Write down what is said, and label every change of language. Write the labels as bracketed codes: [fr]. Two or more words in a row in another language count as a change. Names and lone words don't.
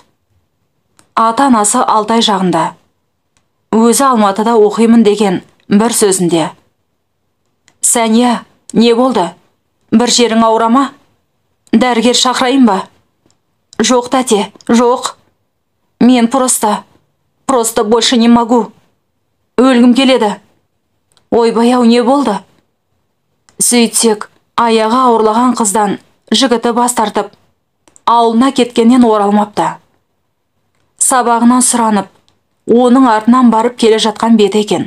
[kk] Ата-анасы Алтай жағында. Өзі Алматыда оқимын деген бір сөзінде. Сания, не болды? Бір жерің ауырама? Дәрігер шақырайын ба? Жоқ, тәте, жоқ. [ru] Мен просто больше не могу. [kk] Өлгім келеді. Ойбай-ау, не болды? Сөйтсек, аяғы ауырлаған қыздан жігіті бас тартып, ауылына кеткеннен оралмапты. Сабағынан сұранып, оның артынан барып келе жатқан беті екен.